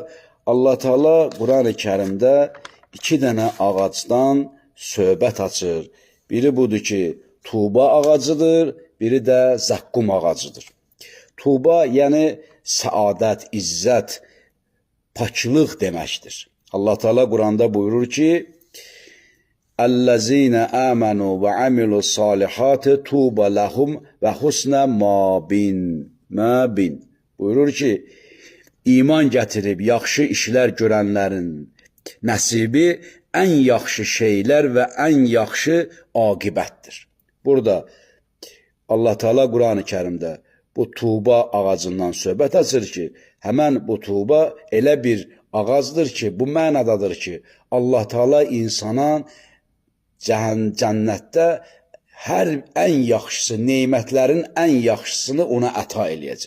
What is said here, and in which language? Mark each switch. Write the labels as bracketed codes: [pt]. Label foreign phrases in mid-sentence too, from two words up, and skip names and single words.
[az] Allah Teala Quran-ı Kərimdə 2 dənə ağacdan söhbət açır. Biri budur ki, tuba ağacıdır, biri də zəqqum ağacıdır. Tuba yəni səadət, izzət, paklıq deməkdir. Allah Teala Quranda buyurur ki, [ar] "الذين آمنوا وعملوا الصالحات طوبى لهم وحسن مآب." [az] Buyurur ki, iman gətirib yaxşı işlər görənlərin nəsibi ən yaxşı şeylər və ən yaxşı aqibətdir. Burada Allah Teala Quran-ı Kərimdə bu tuba ağacından söhbət açır ki, həmən bu tuba elə bir ağacdır ki, bu mənadadır ki, Allah Teala insana cənnətdə hər ən yaxşısı, nemətlərin ən yaxşısını ona əta eləyəcək.